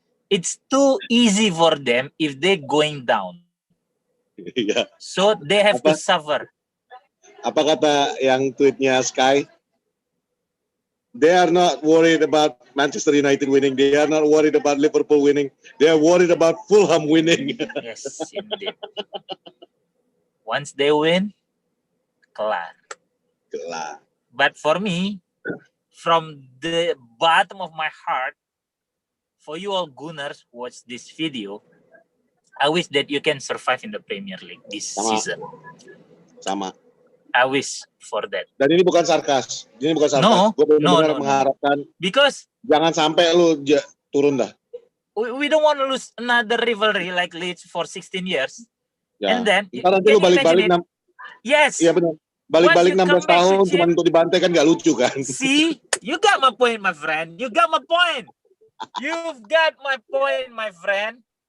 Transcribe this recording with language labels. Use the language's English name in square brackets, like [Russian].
[English] It's too easy for them if they going down. So they have to suffer. [Indonesian] Apa kata yang tweetnya Sky? [English] They are not worried about Manchester United winning. They are not worried about Liverpool winning. They are worried about Fulham winning. Yes, indeed. Once they win, [Indonesian] kelar. [English] But for me, from the bottom of my heart, for you all Gunners watch this video, I wish that you can survive in the Premier League this season. [Indonesian] Sama. [English] I wish for that. [Indonesian] Dan ini bukan sarkas. [English] No. [Indonesian] Gue benar-benar mengharapkan. [English] Because [Indonesian] jangan sampai lu turun dah. [English] We don't want to lose another rivalry like Leeds for 16 years. [Indonesian] Ya. [English] And then [Indonesian] ntar nanti lu balik-balik. [English] Yes. [Indonesian] Iya benar. Balik-balik 16 tahun cuma untuk dibantai kan gak lucu kan. [English] See, you got my point, my friend. You got my point. You've got my point, my friend.